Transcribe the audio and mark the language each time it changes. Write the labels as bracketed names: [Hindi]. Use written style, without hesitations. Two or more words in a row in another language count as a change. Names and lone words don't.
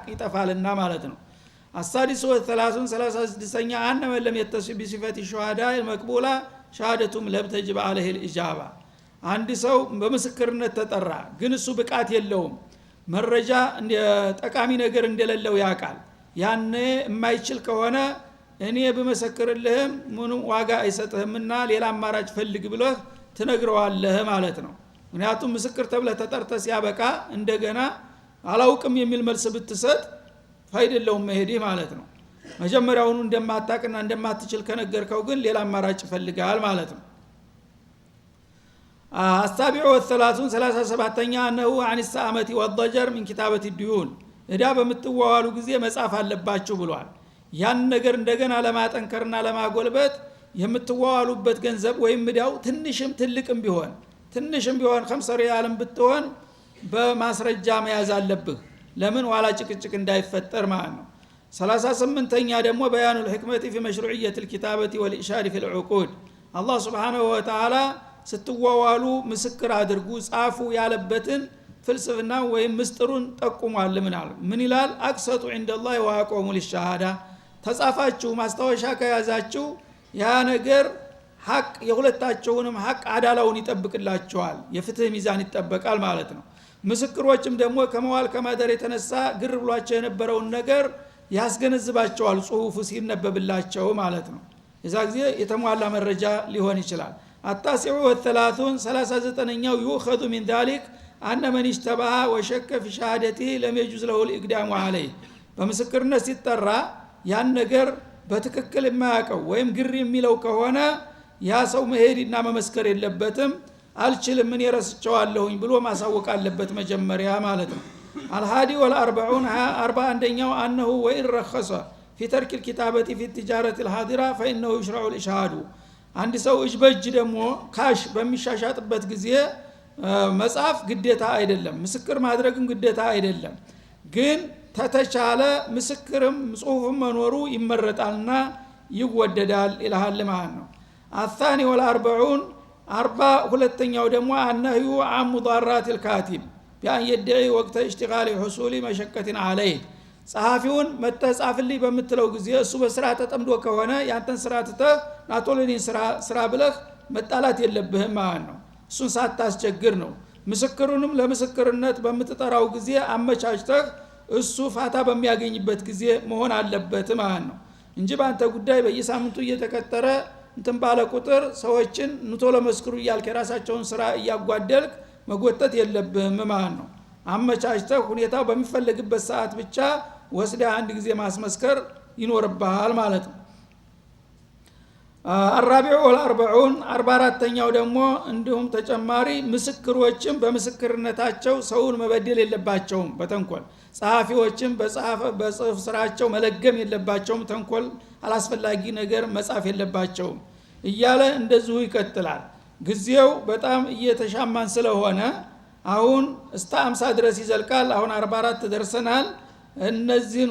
[Amharic] ይጠፋልና ማለት ነው። [Arabic] السادس والثلاثون [Amharic] 36ኛ [Arabic] أن من لم يتصف بصفة الشهداء المقبولة شهادتهم لم تجب عليه الإجابة [Amharic] አንድ ሰው በምስክርነት ተጠራ ግን እሱ ብቃት የለውም መረጃ ጠቃሚ ነገር እንደሌለው ያውቃል። ያኔ የማይችል ከሆነ እኔ በመሰክርልህም ምንም ዋጋ አይሰጥህምና ሌላ አማራጭ ፈልግ ብለህ ትነግረዋለህ ማለት ነው። ምክንያቱም ምስክር ተብለህ ተጠርተህ ሲያበቃ እንደገና አላውቅም የሚል መልስ ብትሰጥ ፋይደለውም መሄድ ማለት ነው። መጀመሪያውኑ እንደማታቅና እንደማትችል ከነገርከው ግን ሌላ አማራጭ ይፈልጋል ማለት ነው። [Arabic] السابع والثلاثون [Amharic] 37ኛ ነው [Arabic] عن السامة والضجر من كتابة الديون [Amharic] እዳ በምትዋዋሉ ጊዜ መጻፍ አለባችሁ ብሏል። ያን ነገር እንደገና ለማጠንከርና ለማጎልበት የምትዋዋሉበት ገንዘብ ወይም እዳው ትንሽም ትልቅም ቢሆን 5 ሪያልም ብትሆን በማስረጃ መያዝ አለብህ። ለምን ዋላ ጭቅጭቅ እንዳይፈጠር ማለት ነው። 38ኛ ደግሞ [Arabic] بيان الحكمة في مشروعية الكتابة والإشارة في العقود [Amharic] አላህ [Arabic] سبحانه وتعالى [Amharic] ስትዋዋሉ ምስክር አድርጉ ጻፉ ያለበትን ፍልስፍና ወይም ምስጥሩን ጠቁሟል። ምን ይላል? አቅሰጡ [Arabic] عند الله وأقوموا للشهادة [Amharic] ተጻፋችሁ ማስታወሻ ከያዛችሁ ያ ነገር ሐቅ የሁለታቸውንም ሐቅ አዳላውን ይጠብቅላቸዋል። የፍትህ ሚዛን ይጠበቃል ማለት ነው። ምስክሮችም ደግሞ ከመዋል ከማደር የተነሳ ግር ብሏቸው የነበረውን ነገር ያስገነዝባቸዋል ጽሁፉ ሲነበብላቸው ማለት ነው። የዛ ጊዜ የተሟላ መረጃ ሊሆን ይችላል። [Arabic] التاسع والثلاثون [Amharic] 39ኛው [Arabic] يؤخذ من ذلك أن من اشتبه وشك في شهادته لم يجوز له الإقدام عليه [Amharic] በምስክርነት ሲጠራ ያን ነገር በትክክል የማያውቀው ወይም ግር የሚለው ከሆነ ያ ሰው መሄድና መመስከር የለበትም። አልችልም ምን ይረስቸዋለሁኝ ብሎ ማሳወቅ አለበት መጀመሪያ ማለት ነው። [Arabic] الهادي والأربعون [Amharic] 41ኛው [Arabic] أنه وإن رخص في ترك الكتابة في التجارة الحاضرة فإنه يشرع الإشهاد [Amharic] አንድ ሰው እጅ በእጅ ደግሞ ካሽ በሚሻሻጥበት ጊዜ መጻፍ ግዴታ አይደለም፣ ምስክር ማድረግም ግዴታ አይደለም። ግን ተተቻለ ምስክርም ጽሁፍም መኖሩ ይመረጣልና ይወደዳል ይላል ማለት ነው። [Arabic] الثاني والأربعون [Amharic] 42ኛው ደግሞ [Arabic] النهي عن مضارات الكاتب بأن يدعي وقت اشتغال حصول مشقة عليه [Amharic] ጸሐፊውን መተጻፍልኝ በምትለው ጊዜ እሱ በስራ ተጠምዶ ከሆነ ያንተን ስራ ተተህ ናቶሎኒን ስራ ብለህ መጣላት የለብህም ማለት ነው። እሱን ሳታስቸግር ነው። ምስክሩንም ለምስክርነት በምትጠራው ጊዜ አመቻችተህ እሱ ፋታ በሚያገኝበት ጊዜ መሆን አለበት ማለት ነው እንጂ ባንተ ጉዳይ በየሳምንቱ እየተከተረ እንትን ባለ ቁጥር ሰዎችን ንቶሎ መስክሩ እያልክ የራሳቸውን ስራ እያጓደልክ መጎተት የለብህም ማለት ነው። አመቻችተህ ሁኔታው በሚፈልግበት ሰዓት ብቻ ወስደ አንድ ጊዜ ማስመስከር ይኖርብሃል ማለት ነው። [Arabic] الرابع والأربعون [Amharic] 44ኛው ደግሞ እንዲሁም ተጨማሪ ምስክሮችም በምስክርነታቸው ሰውን መበደል የለባቸውም በተንኮል ጸሐፊዎችም በጽሁፍ ስራቸው መለገም የለባቸውም ተንኮል አላስፈላጊ ነገር መጻፍ የለባቸውም እያለ እንደዚሁ ይቀጥላል። ጊዜው በጣም እየተሻማን ስለሆነ አሁን እስከ 50 ድረስ ይዘልቃል። አሁን 44 ደርሰናል። እነዚህን